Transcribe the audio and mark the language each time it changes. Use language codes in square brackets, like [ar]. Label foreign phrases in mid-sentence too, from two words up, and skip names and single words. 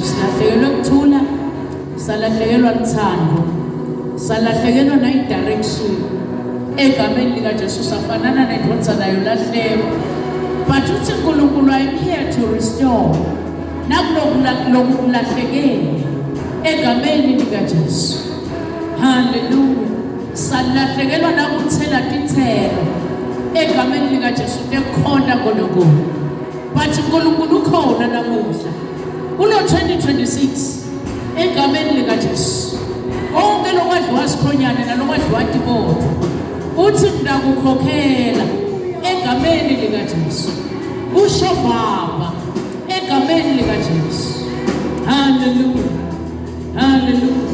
[ss] silahlekelwe ukuthula salahlekelwa luthando salahlekelwa na direction egameni likaJesu safanana nedonsa nayo lahleko but uthi uNkulunkulu [en] I'm here to restore [ss] nakulokulahlekele egameni likaJesu haleluya salahlekelwa nakuthela tithelo egameni likaJesu tekhona konkulunkulu but uNkulunkulu ukhona namuhla kulo 2026 egameni likaJesu konke lokwadliwa sikhonyane nalokwadliwa tibotho uthi ngakukhokhela egameni likaJesu usho Baba egameni likaJesu haleluya haleluya